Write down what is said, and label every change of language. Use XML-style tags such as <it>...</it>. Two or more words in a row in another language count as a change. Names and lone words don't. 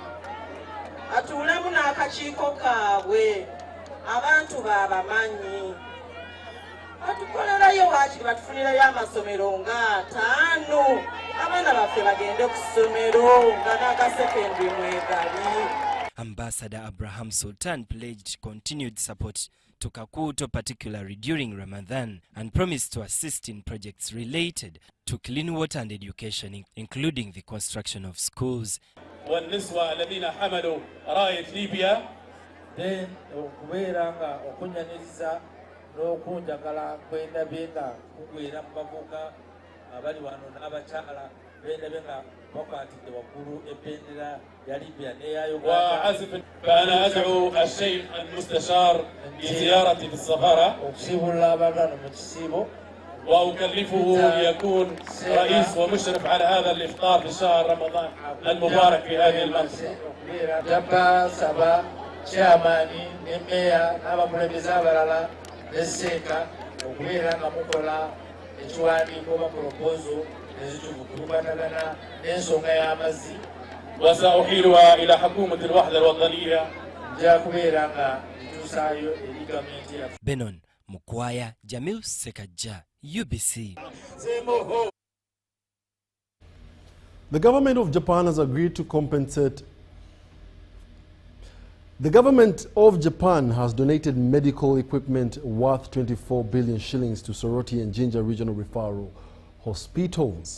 <lg>Atuulemu n'akakiiko kaabwe, abantu baabamanyi. Batukolerayo waakiri batufunirayo amasomero nga 5, abaana baffe bagende ku ssomero nga n'agasekendari mwegali.</lg> <en>Ambassador Abraham Sultan pledged continued support to Kakuuto, particularly during Ramadan, and promised to assist in projects related to clean water and education, including the construction of schools.</en> <ar>والنسوة الذين حملوا راية ليبيا</ar> <lg>then okubeeranga okunyaniza n'okunjagala kwendabyenga kugwera mu bavubuka abali wano n'abakyala bendabyenga bakwatidde waggulu ebendera ya Libya n'eya Uganda.</lg> <ar>فأنا أدعو الشيخ المستشار لزيارتي في السفارة</ar> <lg>okusiibula abantu mu kisiibo</lg> <ar>وأكلفه ليكون رئيس ومشرف على هذا الإفطار في شهر رمضان المبارك في هذه المنطقة.</ar> <lg>Jabba Saba, Chairman, Nemeya, Abakulembeze abalala, Neseka, okubeera nga mukola ekiwandiiko oba proposal ezituufu ku lukwatagana n'ensonga y'amazzi.</lg> <ar>وسأحيلها إلى حكومة الوحدة الوطنية.</ar> <lg>Nja kubeera nga ntuusaayo eri gavumenti yaffe. Benon Mukwaya, Jamil Sekaja, UBC.</lg> <en>The government of Japan has agreed to compensate. The government of Japan has donated medical equipment worth 24 billion shillings to Soroti and Jinja regional referral hospitals.</en>